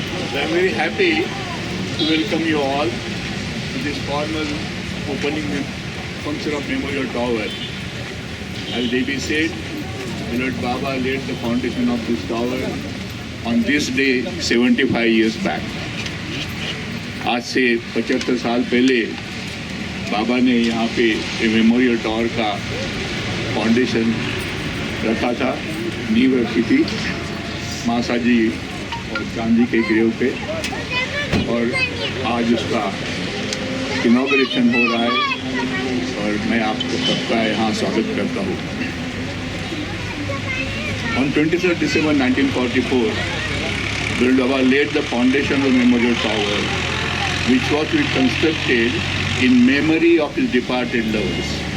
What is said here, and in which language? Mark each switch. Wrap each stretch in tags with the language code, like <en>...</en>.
<en>So I'm very happy to welcome you all to this formal opening function of Memorial Tower. As Devi said, Lord Baba laid the foundation of this tower on this day 75 years back.</en> <hi>आज से 75 साल पहले बाबा ने यहाँ पे memorial tower का foundation रखा था, नींव रखी थी मासा जी और चांदी के ग्रेव पे, और आज उसका इनॉग्रेशन हो रहा है और मैं आपको सबका यहाँ स्वागत करता हूँ।</hi> <en>On 23rd December 1944, Lord Baba laid the foundation of the Memorial Tower, which was to be constructed in memory of his departed lovers.</en>